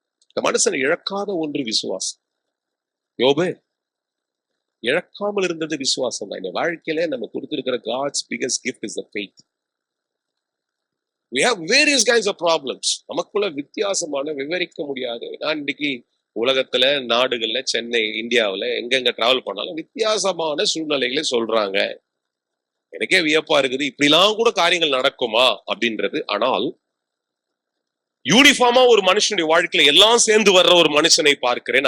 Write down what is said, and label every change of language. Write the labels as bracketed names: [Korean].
[Tamil] இந்த மனுஷன் இழக்காத ஒன்று விசுவாசம். யோபு இழக்காமல் இருந்தது விசுவாசம் தான். இந்த வாழ்க்கையில நம்ம கொடுத்திருக்கிற [English] God's biggest gift is the faith. We have various kinds of problems. [Tamil] நமக்குள்ள வித்தியாசமான விவரிக்க முடியாது. நான் இன்னைக்கு உலகத்துல நாடுகள்ல சென்னை இந்தியாவுல எங்கெங்க டிராவல் பண்ணாலும் வித்தியாசமான சூழ்நிலைகளை சொல்றாங்க. எனக்கே வியப்பா இருக்குது, இப்படிலாம் கூட காரியங்கள் நடக்குமா அப்படின்றது. ஆனால் யூனிஃபார்மா ஒரு மனுஷனுடைய வாழ்க்கையில எல்லாம் சேர்ந்து வர்ற ஒரு மனுஷனை பார்க்கிறேன்.